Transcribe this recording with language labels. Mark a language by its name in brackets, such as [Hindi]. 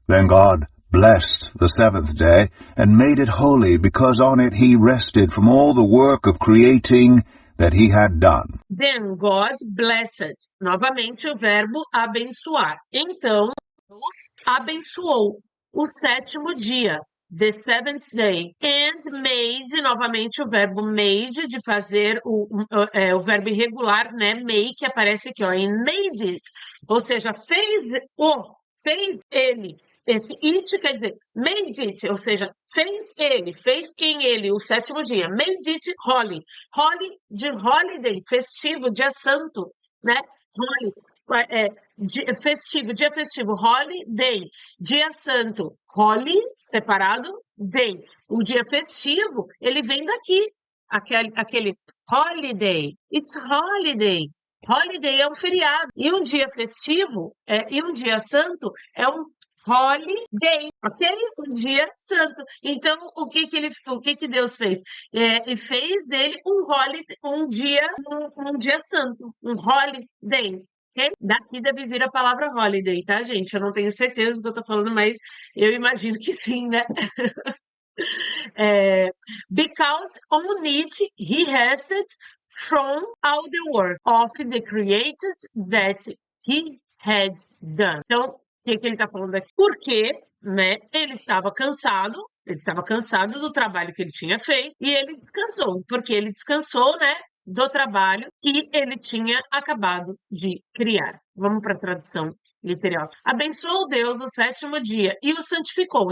[English] Then God blessed the seventh day and made it holy, because on it he rested from all the work of creating that he had done. Then God blessed. [Portuguese] Novamente o verbo abençoar. Então, Deus abençoou o sétimo dia. [English] The seventh day. And made, [Portuguese] novamente o verbo made, de fazer o verbo irregular, né? Make, aparece aqui, ó, [English] and made it. [Portuguese] Ou seja, fez ele. Esse it quer dizer made it, ou seja, fez quem ele, o sétimo dia. [English] Made it holy. [Portuguese] Holy de holiday, festivo, dia santo, né? Holy. Dia festivo, holiday, dia santo, holy, separado, day. O dia festivo, ele vem daqui, aquele holiday, [English] it's holiday. [Portuguese] Holiday é um feriado, e um dia festivo, e um dia santo é um holiday, ok? Um dia santo. Então, o que Deus fez? E fez dele um dia santo, um holiday. Okay? Daqui deve vir a palavra holiday, tá, gente? Eu não tenho certeza do que eu tô falando, mas eu imagino que sim, né? [English] Because on it he rested from all the work of the created that he had done. [Portuguese] Então, o que ele está falando aqui? Porque, né, ele estava cansado do trabalho que ele tinha feito e ele descansou, porque ele descansou, né, do trabalho que ele tinha acabado de criar. Vamos para a tradução literal. Abençoou Deus o sétimo dia e o santificou.